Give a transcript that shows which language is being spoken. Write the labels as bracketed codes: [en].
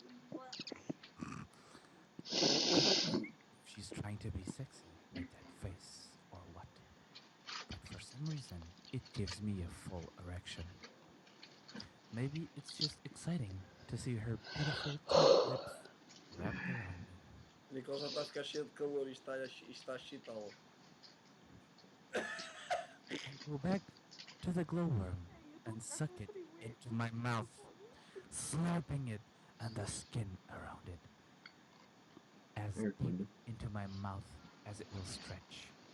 [en] I don't know if she's trying to be sexy with that face or what, but for some reason, it gives me a full erection. Maybe it's just exciting to see her beautiful tight lips [pt] Nicole já está a ficar cheia de calor e está a excitá-la. [en] I go back to the glowworm and suck it into my mouth, slurping it and the skin around it as deep into my mouth as it will stretch.